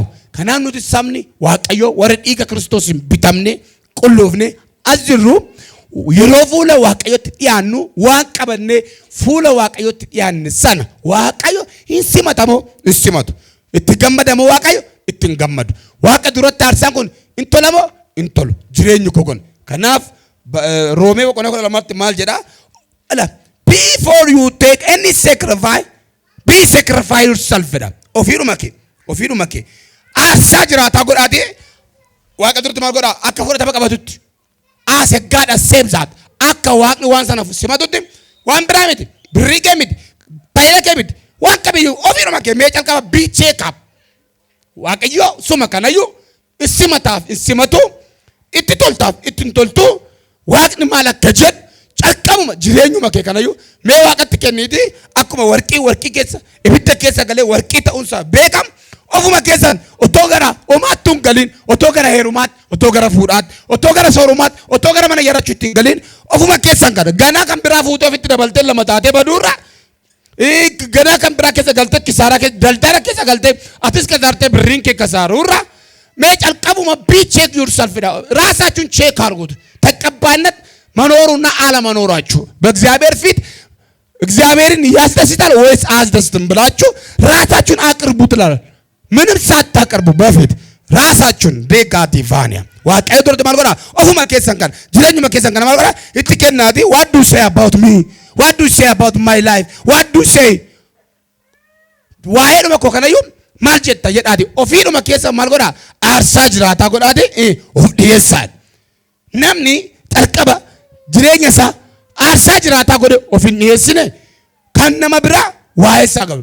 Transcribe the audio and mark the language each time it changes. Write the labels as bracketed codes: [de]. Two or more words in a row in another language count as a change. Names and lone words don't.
[om] Kanaaf nuti sabni Waaqayyoo warra dhiiga Kiristoos hin bitamne qulloofne as jirru yeroo fuula Waaqayyootti dhiyaannu waan qabannee fuula Waaqayyootti dhiyaanne sana Waaqayyo hin simatamoo hin simatu. Itti gammadamoo Waaqayyo itti hin gammadu. Waaqa duratti aarsaan kun hin tolamoo hin tolu. Jireenyi koo kun. Kanaaf Roomee boqonnaa 12 maal jedhaa? [en] Before you take any sacrifice, be sacrifice yourself. [om] Ofiidhuma kee. Aarsaa jiraataa godhaatee Waaqa duratti maal godhaa? Akka fudhatama qabatutti. [en] As a God accepts that. [om] Akka Waaqni waan sana simatutti waan biraa miti. Birrii kee miti. Baay'ina kee miti. Waan kamiyyuu ofiidhuma kee mee calqaba [en] be check up. [om] Waaqayyo suma kanayyuu isimataaf isimatu itti toltaaf itti hin toltu Waaqni maal akka jedhu calqabuma jireenyuma kee kanayyuu mee Waaqatti kenniiti akkuma warqii keessa ibidda keessa galee warqii ta'uunsaa beekamu ofuma keessan otoo gara homaatti hin galin otoo gara heerumaatti otoo gara fuudhaatti otoo gara soorumaatti otoo gara mana yarachuutti hin galin ofuma keessan kana ganaa kan biraa fuutee ofitti dabaltee lama taatee baduurra ganaa kan biraa keessa galtee kisaaraa keessa daldala keessa galtee atis kasaartee birriin kee kasaaruurra mee calqabuma [en] be check yourself [am] ራሳችሁን ቼክ አድርጉት። ተቀባይነት መኖሩና አለመኖራችሁ በእግዚአብሔር ፊት እግዚአብሔርን ያስደስታል ወይስ አያስደስትም ብላችሁ ራሳችሁን አቅርቡ ትላል። ምንም ሳታቀርቡ በፊት ራሳችሁን ዴጋቲቫኒያ [om] Waaqayyo duratti maal godhaa? Ofuma keessan kan jireenyuma keessan kan maal godhaa? Itti kennaati [en] what do you say about me? What do you say about my life? What do you say? [om] Waa'eedhuma koo kanayyuu maal jetta jedhaati ofiidhuma keessa maal godhaa? Aarsaa jiraataa godhaati of dhiyeessaa. Namni calqaba jireenya isaa aarsaa jiraataa godhe of hin dhiyeessine kan nama biraa waa'ee isaa qabu.